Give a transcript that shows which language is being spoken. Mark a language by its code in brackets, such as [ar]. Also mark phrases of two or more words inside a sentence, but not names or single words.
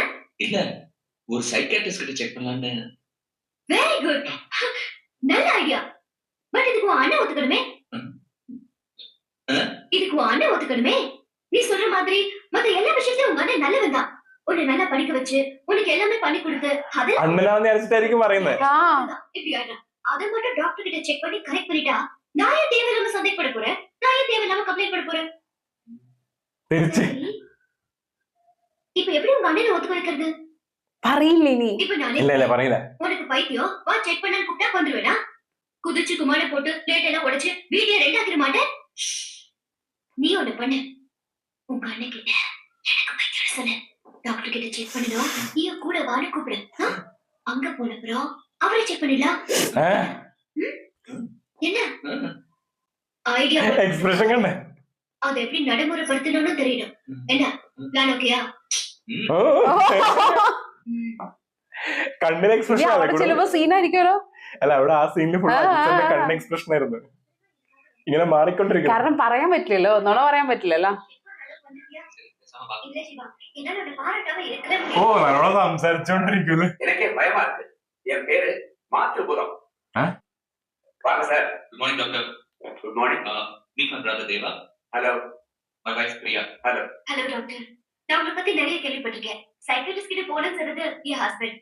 [ta] இல்ல, ஒரு சைக்காட்ரிஸ்ட் கிட்ட செக் பண்ணலான்னு. [en] very good, [ta] நல்ல ஐடியா. பட் இதுக்கு உன் அண்ணன் ஒத்துக்கணுமே. இதுக்கு உன் அண்ணன் ஒத்துக்கணுமே. நீ சொல்ற மாதிரி மத்த எல்லா விஷயத்தையும் உங்க அண்ணன் நல்லவன் தான். உன்னை நல்லா படிக்க வச்சு உனக்கு எல்லாமே பண்ணி கொடுத்து [ml] അണ്ണനായിരിക്കും പറയുന്നത്. [ta] இப்படி ஆயிடும். அதை மட்டும் டாக்டர் கிட்ட செக் பண்ணி கரெக்ட் பண்ணிட்டா நான் ஏன் தேவையில்லாம சந்தேகப்பட போறேன்? நான் ஏன் தேவையில்லாம கம்ப்ளைண்ட் பண்ண போறேன்? இப்ப எப்படி உங்க அண்ணனை ஒத்துக்க வைக்கிறது? [ml] പറയില്ലേ നീ? [ta] இப்ப நானே [ml] ഇല്ല പറയില്ല. [ta] உனக்கு பைத்தியம் வா செக் பண்ண கூப்பிட்டா வந்துருவேனா? குதிச்சு குமார போட்டு பிளேட் எல்லாம் உடைச்சு வீடியோ ரெண்டாக்கிற மாட்டேன். நீ ஒண்ணு பண்ணு, உங்க அண்ணன் கிட்ட எனக்கு பைத்தியம் சொல்லு. டாக்டர் கிட்ட செக் பண்ணணும், நீ கூட வான்னு கூப்பிடு. அங்க போன அப்புறம் அவரை செக் பண்ணிடலாம். என்ன ஐடியா? எக்ஸ்பிரஷன் கண்ணே. அதை எப்படி நடைமுறைப்படுத்தணும்னு தெரியணும். என்ன பிளான் ஓகேயா? [ml] കണ്ണിന് എക്സ്പ്രഷൻ അവിടെ ചിലപ്പോ സീനായിരിക്കുമല്ലോ. അല്ല അവിടെ ആ സീനിൽ ഫുൾ കണ്ണിന് എക്സ്പ്രഷൻ ആയിരുന്നു. ഇങ്ങനെ മാറിക്കൊണ്ടിരിക്കും. കാരണം പറയാൻ പറ്റില്ലല്ലോ, നുണ പറയാൻ പറ്റില്ലല്ലോ. ഓ നല്ലോണം സംസാരിച്ചോണ്ടിരിക്കുന്നു. [ta] எனக்கே பயமா இருக்கு. என் பேரு மாற்றுபுரம். வாங்க சார். [en] Good morning doctor. Good morning. Meet my brother தேவா. ஹலோ. My wife பிரியா. ஹலோ. Hello doctor. [ta] நான் உங்களை பத்தி நிறைய கேள்விப்பட்டிருக்கேன். சைக்காட்ரிஸ்ட் கிட்ட போனது சொன்னது என் ஹஸ்பண்ட்.